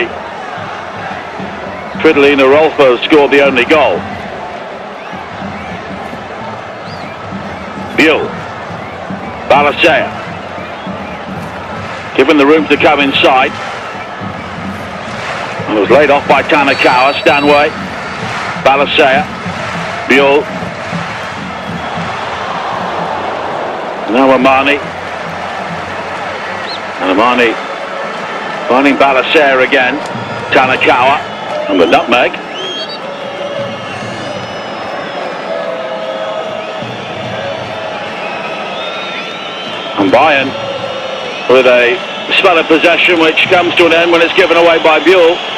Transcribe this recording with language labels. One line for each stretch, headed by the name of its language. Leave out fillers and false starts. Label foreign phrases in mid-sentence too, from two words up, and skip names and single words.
English: Fridolina Rolfo scored the only goal. Buell. Balasea. Given the room to come inside. And was laid off by Tanakawa. Stanway. Balasea. Buell. Now Amani. And Amani finding Balasea again. Tanakawa. And the nutmeg. And Bayern with a spell of possession which comes to an end when it's given away by Buell.